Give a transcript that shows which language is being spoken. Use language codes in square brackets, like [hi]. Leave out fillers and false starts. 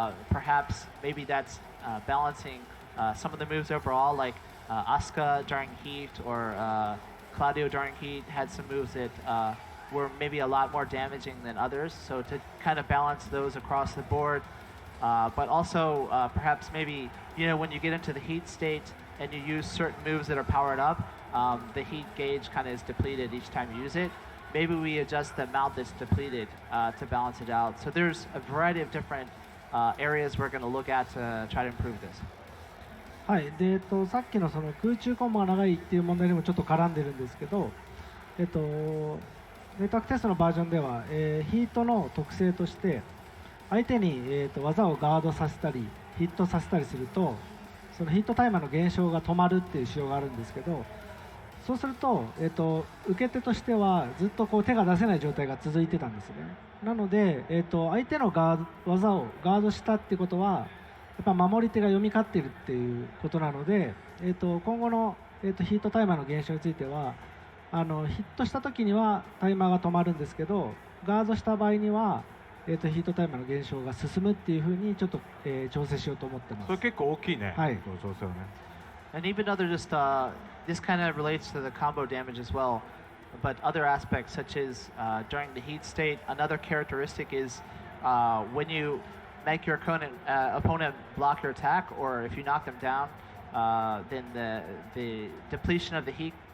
[en] Perhaps maybe that's balancing some of the moves overall, like Asuka during Heat or Claudio during Heat had some moves that were maybe a lot more damaging than others, so to kind of balance those across the board, but also perhaps maybe when you get into the heat state and you use certain moves that are powered up, the heat gauge kind of is depleted each time you use it. Maybe we adjust the amount that's depleted to balance it out. So there's a variety of different areas we're going to look at to try to improve this. [ja] はい、でさっきのその空中コンボが長いっていう問題にもちょっと絡んでるんですけど、ネットワークテストのバージョンでは、ヒートの特性として相手に、技をガードさせたりヒットさせたりするとそのヒットタイマーの減少が止まるっていう仕様があるんですけど、そうすると、受け手としてはずっとこう手が出せない状態が続いてたんですね。なので、相手の技をガードしたってことはやっぱ守り手が読み勝っているっていうことなので、今後の、ヒートタイマーの減少についてはヒットした時にはタイマーが止まるんですけど、ガードした場合には、ヒートタイマーの減少が進むっていうふうにちょっと、調整しようと思ってます。それ結構大きいね。はい。調整はね。 [en] And even other just this kind of relates to the combo damage as well, but other aspects such as during the heat state, another characteristic is when you make your opponent block your attack, or if you knock them down, then the depletion of the heat